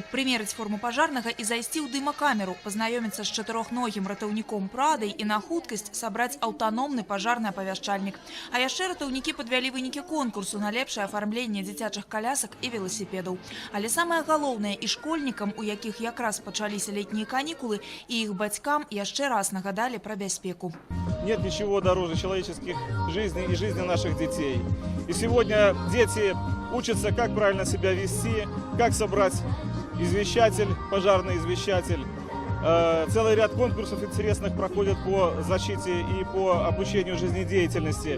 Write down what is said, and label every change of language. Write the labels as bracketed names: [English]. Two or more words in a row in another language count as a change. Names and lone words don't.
[Belarusian] Прымерыць форму пажарнага і зайсці ў дымакамеру, пазнаёміцца з чатырохногім ратаўніком Прадай і на хуткасць сабраць аўтаномны пажарны апавяшчальнік. А яшчэ ратаўнікі падвялі вынікі конкурсу на лепшае афармленне дзіцячых калясак і веласіпедаў. Але самае галоўнае і школьнікам, у якіх якраз пачаліся летнія канікулы, і іх бацькам яшчэ раз нагадали про бяспеку. [Russian] Нет ничего дороже человеческих жизней и жизни наших детей. И сегодня дети учатся, как правильно себя вести, как собрать извещатель, пожарный извещатель. Целый ряд конкурсов интересных проходят по защите и по обучению жизнедеятельности.